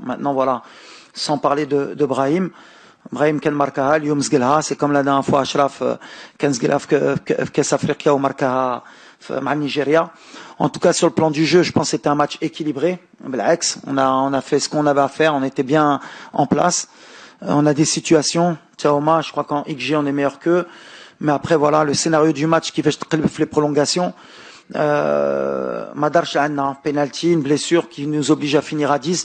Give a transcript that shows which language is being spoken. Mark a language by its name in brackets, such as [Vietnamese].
[French] Maintenant voilà, sans parler de Brahim. [Arabic] Brahim كان ماركاها اليوم زقلها، [French] c'est comme la dernière fois [Arabic] أشرف كان زقلها في كأس أفريقيا وماركاها مع النيجيريا. [French] En tout cas, sur le plan du jeu, je pense que c'était un match équilibré. On a fait ce qu'on avait à faire, on était bien en place. On a des situations. Tchaoma, je crois qu'en XG, on est meilleur qu'eux. Mais après, voilà, le scénario du match qui fait les prolongations. Madar Shahana, penalty, une blessure qui nous oblige à finir à 10.